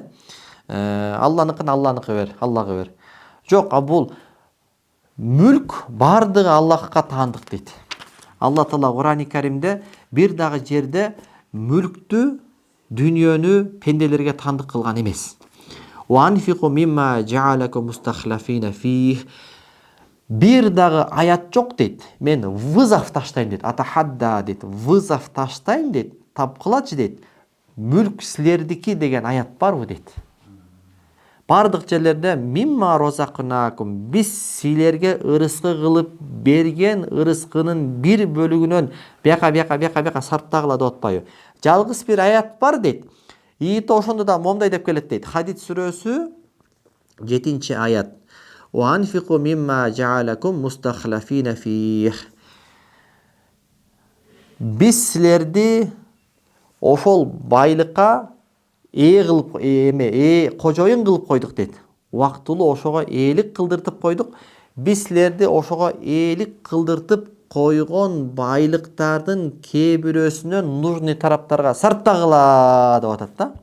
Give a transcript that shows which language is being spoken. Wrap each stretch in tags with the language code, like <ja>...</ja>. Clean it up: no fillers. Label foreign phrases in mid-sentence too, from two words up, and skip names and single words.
<ky>Алланыкын Алланыкы бер, Аллага бер. Жок, бул мүлк бардыгы Аллахка таандык дейт. Алла Таала Кур'ани Каримде бир дагы жерде мүлктү, дүйнөнү пенделерге таандык кылган эмес.</ky> <ar>وأنفقوا مما جعلكم مستخلفين فيه.</ar> <ky>бир дагы аят жок дейт. Мен вызов таштайм дейт. Атахадда дейт. Вызов таштайм дейт. Тапкылачы дейт. Мүлк силердики деген аят барбы дейт. Бардык жерлерде</ky> <ar>مما رزقناكم,</ar> <ky>биз силерге ырыскы кылып берген ырыскынын бир бөлүгүнөн бияка сарптагыла деп атпайбы. Жалгыз бир аят бар дейт. Ийит ошондо да момундай деп келет дейт. Хадид сүрөсү 7-аят.</ky> <ar>وأنفقوا مما جعلكم مستخلفين فيه.</ar> <ky>Биз силерди ошол байлыкка кожоюн кылып койдук дейт. Убактылуу ошого ээлик кылдыртып койдук. Биз силерди ошого ээлик кылдыртып койгон байлыктардын кээ бирөөсүнөн нужный тараптарга сарптагыла деп атат да.</ky>